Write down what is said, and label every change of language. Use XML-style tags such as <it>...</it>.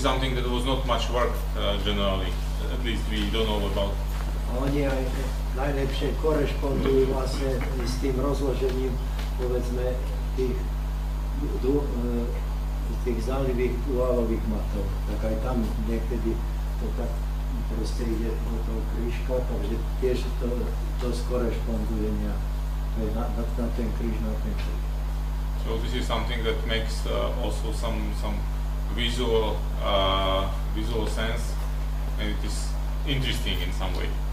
<en>is something that was not much worked generally. At least we don't know about.</en> <sk>A oni aj najlepšie korešpondujú vlastne s tým rozložením, povedzme, tých zálivých duálových matov. Tak aj tam niekedy to tak proste ide do toho krížka, takže tiež to skorešponduje nejak. To je na ten kríž, na ten kríž.</sk> <en>So this is something that makes also some visual sense, and it is interesting in some way.</en>